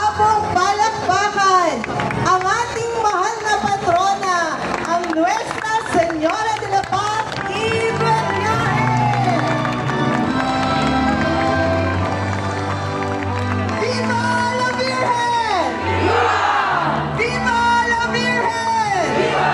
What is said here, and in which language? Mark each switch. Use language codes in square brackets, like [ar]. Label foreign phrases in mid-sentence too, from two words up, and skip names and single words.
[tl] pong palakpakan ang ating mahal na patrona, ang Nuestra Señora de la Paz y Viaje. [es] Viva la Virgen! Viva! Viva la Virgen! Viva!